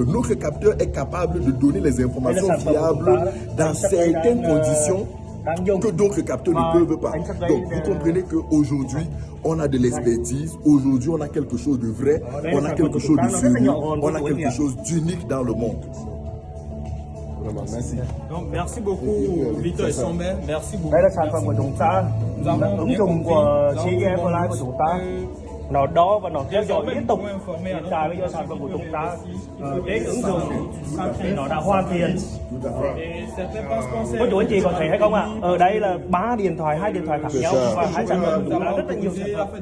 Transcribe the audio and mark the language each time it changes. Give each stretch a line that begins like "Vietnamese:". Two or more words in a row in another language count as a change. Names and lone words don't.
French: Notre capteur est capable de donner les informations fiables dans certaines conditions que d'autres capteurs ne peuvent pas. Donc, vous comprenez qu'aujourd'hui, on a de l'expertise, aujourd'hui, on a quelque chose de vrai, on a quelque chose de sérieux, on a quelque chose d'unique dans le monde. Merci. Donc, merci beaucoup, Victor et Sommer. Merci beaucoup.
Vietnamese: Đây là sản phẩm của chúng ta, là ứng dụng của CEM Online của chúng ta. Nó đo và nó theo dõi liên tục. Hiện tại bây giờ sản phẩm của chúng ta đến ứng dụng thì nó đã hoàn thiện. Cô chú anh chị có thấy hay không ạ? Ở đây là 3 điện thoại, 2 điện thoại khác nhau và 2 sản phẩm của chúng ta rất là nhiều sản phẩm.